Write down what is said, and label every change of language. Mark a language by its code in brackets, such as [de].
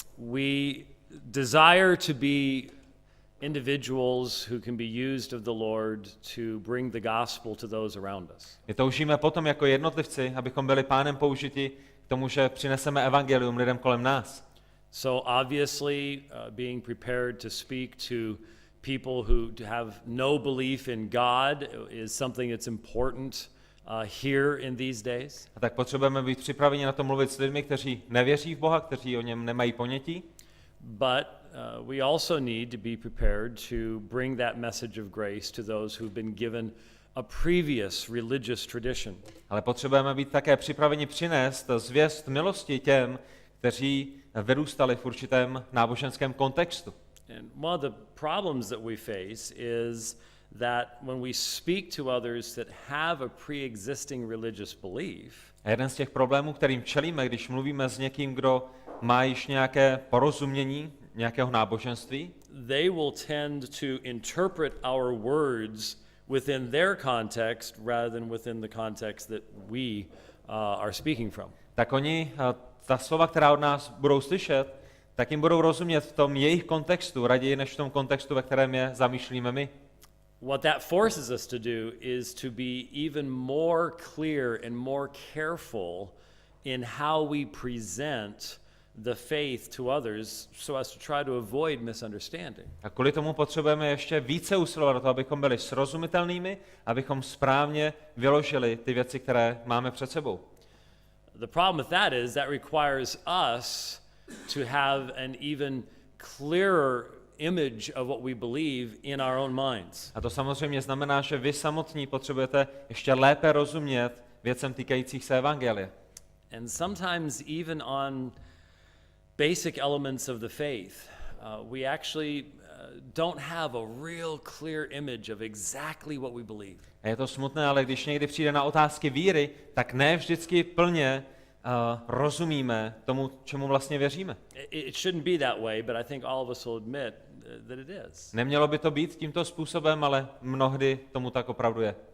[en] We desire to be individuals who can be used of the Lord to bring the gospel to those around us. [cs] My toužíme potom jako jednotlivci, abychom byli Pánem použiti k tomu, že přineseme evangelium lidem kolem nás. [en] So obviously, being prepared to speak to people who have no belief in God is something that's important here in these days. [cs] A tak potřebujeme být připraveni na to mluvit s lidmi, kteří nevěří v Boha, kteří o něm nemají ponětí. [en] But we also need to be prepared to bring that message of grace to those who've been given a previous religious tradition. [cs] Ale potřebujeme být také připraveni přinést zvěst milosti těm, kteří vyrůstali v určitém náboženském kontextu. [en] And one of the problems that we face is that when we speak to others that have a pre-existing religious belief, [cs] A jeden z těch problémů, kterým čelíme, když mluvíme s někým, kdo má již nějaké porozumění nějakého náboženství, [en] they will tend to interpret our words within their context rather than within the context that we are speaking from. [cs] tak oni ta slova, která od nás budou slyšet, tak jim budou rozumět v tom jejich kontextu, raději než v tom kontextu, ve kterém je zamýšlíme my. [en] What that forces us to do is to be even more clear and more careful in how we present the faith to others so as to try to avoid misunderstanding. [cs] A kvůli tomu potřebujeme ještě více usilovat o to, abychom byli srozumitelnými, abychom správně vyložili ty věci, které máme před sebou. [en] The problem with that is that requires us to have an even clearer image of what we believe in our own minds. [cs] A to samozřejmě znamená, že vy samotní potřebujete ještě lépe rozumět věcem týkajících se evangelia. [en] And sometimes even on basic elements of the faith, we actually don't have a real clear image of exactly what we believe. [cs] A je to smutné, ale když někdy přijde na otázky víry, tak ne vždycky plně rozumíme tomu, čemu vlastně věříme. [en] It shouldn't be that way, but I think all of us will admit that it is. [cs] Nemělo by to být tímto způsobem, ale mnohdy tomu tak opravdu je.